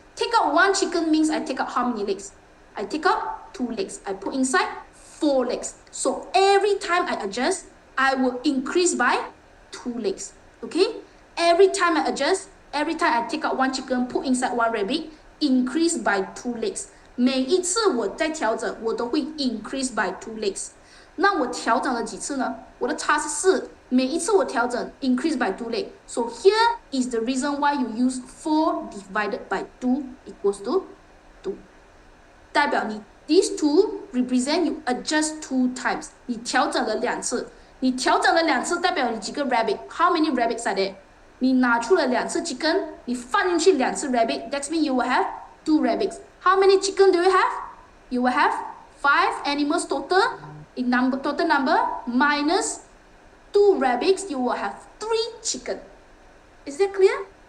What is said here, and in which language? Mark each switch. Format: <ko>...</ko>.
<en>Take out 1 chicken means I take out how many legs? I take out 2 legs. I put inside 4 legs. So every time I adjust, I will increase by 2 legs. Okay? Every time I adjust, every time I take out 1 chicken, put inside 1 rabbit, increase by 2 legs.</en> <zh>每一次我在调整，我都会</zh> <en>increase by 2 legs。</en> <zh>那我调整了几次呢？我的差是4，每一次我调整</zh> <en>increase by 2 legs。 So here is the reason why you use 4 divided by 2 equals to 2。</en> <zh>代表你</zh> <en>these 2 represent you adjust 2 times。</en> <zh>你调整了2次，你调整了2次，代表你几个 rabbit？</zh> <en>How many rabbits are there？</en> <zh>你拿出了2次 chicken， 你放进去2次 rabbit，</zh> <en>that means you will have 2 rabbits。 How many chicken do you have? You will have 5 animals total. In total number minus 2 rabbits, you will have 3 chicken. Is that clear?</en>